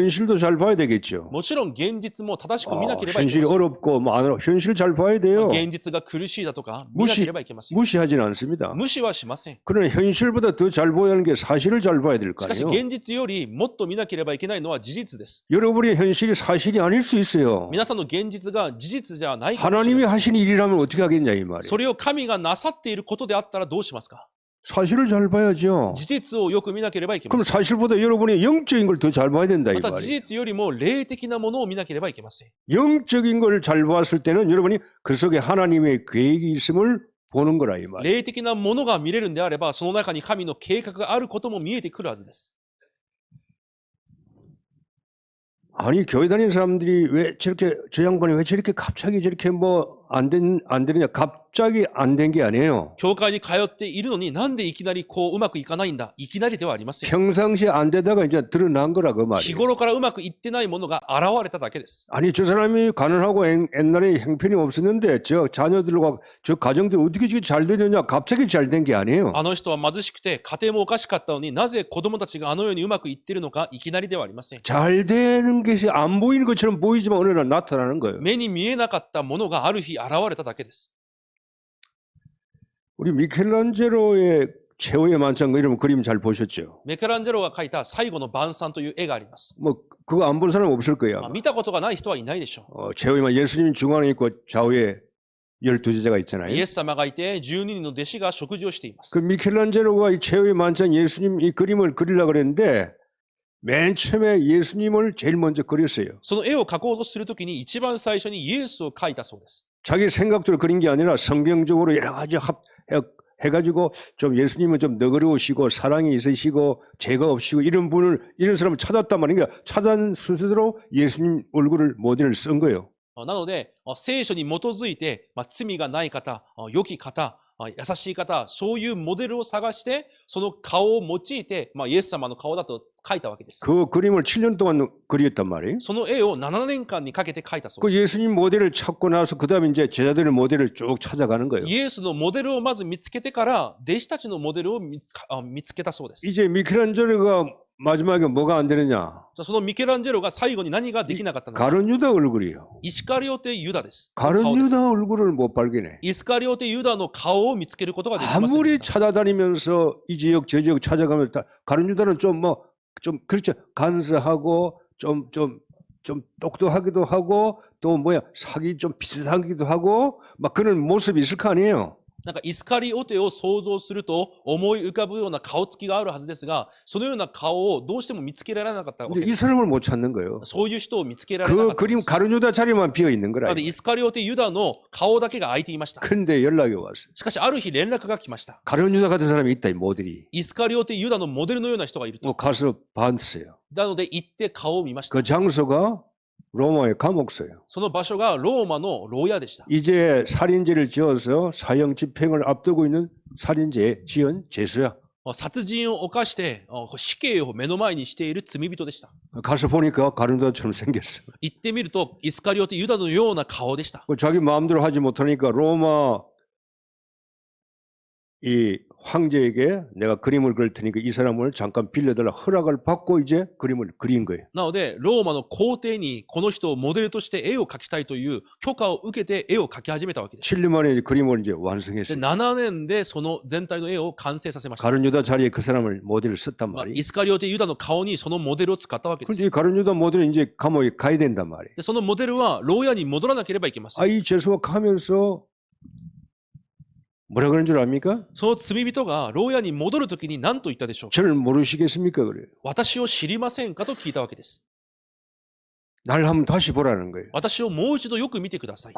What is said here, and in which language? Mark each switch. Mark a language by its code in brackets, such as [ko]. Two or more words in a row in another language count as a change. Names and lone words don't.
[ko] 현실도 잘 봐야 되겠죠. [ja] もちろん現実も正しく見なければいけ [ko] 현실이 [ja] ません。 [ko] 어렵고 현실 잘 봐야 돼요. [ja] 現実が苦しいだとか見なければいけません。 [ko] 무시하진 않습니다. [ja] 無視はしません。 [ko] 그러나 현실보다 더 잘 보여야 하는 게 사실을 잘 봐야 될 거 [ja] しかし [ko] 아니에요. [ja] 現実よりもっと見なければいけないのは事実です。 [ko] 여러분의 현실이 사실이 아닐 수 있어요. [ja] 皆さんの現実が事実じゃないかもしれ [ko] 하나님이 [ja] ない。 [ko] 하신 일이라면 어떻게 하겠냐 이 말이에요. [ja] それを神がなさっていることであったらどうしますか？ [ko] 사실을 잘 봐야죠. [ja] 事実をよく見なければいけま [ko] 그럼 [ja] せん。 [ko] 사실보다 여러분의 영적인 걸 더 잘 봐야 된다 이 [ja] また事 [ko] 말이에요. [ja] 実よりも霊的なものを見なければいけません。 [ko] 영적인 걸 잘 봤을 때는 여러분이 그 속에 하나님의 계획이 있음을 보는 거라 이 말이에요. [ja] 霊的なものが見れるんであれば、その中に神の計画があることも見えてくるはずです。 [ko] 아니 교회 다니는 사람들이 왜 저렇게 저 양반이 왜 저렇게 갑자기 저렇게 뭐 안 되느냐? 갑자기 안 된 게 아니에요. [ja] 教会に通っているのになんでいきなりこううまくいかないんだ。いきなりではありません。 [ko] 평상시에 안 되다가 이제 드러난 거라 그 [ja] 日 [ko] 말이에요. [ja] 頃からうまくいってないものが現れただけです。 [ko] 아니 저 사람이 가난하고 옛날에 형편이 없었는데 저 자녀들과 저 가정들이 어떻게 지금 잘 되느냐? 갑자기 잘 된 게 아니에요. [ja] あの人は貧しくて家庭もおかしかったのになぜ子供たちがあのようにうまくいってるのかいきなりではありません。 [ko] 잘 되는 것이 안 보이는 것처럼 보이지만 어느 날 나타나는 거예요. [ja] 目に見えなかったものがある日現れただけです。 [ko] 우리 미켈란젤로의 최후의 만찬 이러면 그림 잘 보셨죠? [ja] メケランジェロが描いた最後の晩餐という絵があります。 [ko] 뭐 그거 안 본 사람 없을 거예요. [ja] 見たことがない人はいないでしょ [ko] 최후의 만 예수님 중앙에 있고 좌우에 12제자가 [ja] う。 [ko] 있잖아요. [ja] イエス様がいて12人の弟子が食事をしています。 [ko] 그 미켈란젤로가 이 최후의 만찬 예수님 이 그림을 그리려고 그랬는데 맨 처음에 예수님을 제일 먼저 그렸어요. [ja] その絵を描こうとするときに一番最初にイエスを描いたそうです。 [ko] 자기 생각대로 그린 게 아니라 성경적으로 여러 가지 해가지고 좀 예수님은 좀 너그러우시고 사랑이 있으시고 죄가 없으시고 이런 사람을 찾았단 말이에요. 그러니까 찾은 순서대로 예수님 얼굴을 모델을 쓴 거예요. [ja] なので、聖書に基づいて、罪がない方、良き方、優しい方、そういうモデルを探して、その顔を用いて、イエス様の顔だと描いたわけです。 [ko] 그 그림을 7년 동안 그렸단 말이에요. [ja] その絵を7年間にかけて描いたそう [ko] 그 [ja] です。 [ko] 예수님 모델을 찾고 나서 그 다음에 이제 제자들의 모델을 쭉 찾아가는 거예요. [ja] イエスのモデルをまず見つけてから、弟子たちのモデルを見つけたそうです。 [ko] 이제 미켈란젤로가 마지막에 뭐가 안 되느냐? [ja] そのミケランジェロが最後に何ができなかったのか。 [ko] 가룟 유다 얼굴이요. [ja] イスカリオテユダです。 [ko] 가룟 [ja] 顔です [ko] 유다 얼굴을 못 발견해. [ja] イスカリオテユダの顔を見つけることができませんで [ko] 아무리 [ja] した。 [ko] 찾아다니면서 이 지역 저 지역 찾아가면 가룟 유다는 좀 그렇죠. 간사하고 좀 똑똑하기도 하고 또 사기 좀 비슷하기도 하고 막 그런 모습이 있을 거 아니에요. [ja] なんかイスカリオテを想像すると思い浮かぶような顔つきがあるはずですが、そのような顔をどうしても見つけられなかったわけ [ko] 근데 [ja] で [ko] 이 [ja] す。 [ko] 사람을 못 찾는 거예요. [ja] そういう人を見つけられなか [ko] 그 [ja] ったん [ko] 그림 [ja] です。 [ko] 가룟 유다 자리만 비어 있는 [ja] な [ko] 거라. [ja] のでイスカリオテユダの顔だけが空いていました。 [ko] 근데 연락이 왔어요. [ja] しかしある日連絡が来ました。 [ko] 가룟 유다 같은 사람이 있다 이 모델이. [ja] イスカリオテユダのモデルのような人がいると。 [ko] 가서 봤어요. [ja] なので行って顔を見ました。 [ko] 그 장소가 로마의 감옥소예요. [ja] その場所がローマの牢屋でした。 [ko] 이제 살인죄를 지어서 사형 집행을 앞두고 있는 살인죄 지은 죄수야. [ja] 殺人を犯して死刑を目の前にしている罪人でした。 [ko] 가서 보니까 가룟 유다처럼 생겼어. [ja] 行ってみるとイスカリオテユダのような顔でした。 [ko] 자기 마음대로 하지 못하니까 로마 이 황제에게 내가 그림을 그릴 테니까 이 사람을 잠깐 빌려달라 허락을 받고 이제 그림을 그린 거예요. [ja] なので、ローマの皇帝にこの人をモデルとして絵を描きたいという許可を受けて絵を描き始めたわけです。 [ko] 7년 만에 이제 그림을 이제 [ja] で [ko] 완성했어요. [ja] 7年でその全体の絵を完成させました。 [ko] 가룟 유다 자리에 그 사람을 모델을 썼단 [ja] イ [ko] 말이에요. [ja] スカリオテユダの顔にそのモデルを使ったわけです。 [ko] 근데 이 가룟 유다 모델은 이제 감옥에 가야 된단 말이에요. [ja] でそのモデルは牢屋に戻らなければいけません。 [ko] 이 죄수가 가면서 뭐라 그런 줄 압니까? [ja] その罪人が牢屋に戻るときに何と言ったでしょうか。 [ko] 저를 모르시겠습니까? 그래요. [ja] 私を知りませんかと聞いたわけです。 [ko] 날 한번 다시 보라는 거예요. [ja] 私をもう一度よく見てください。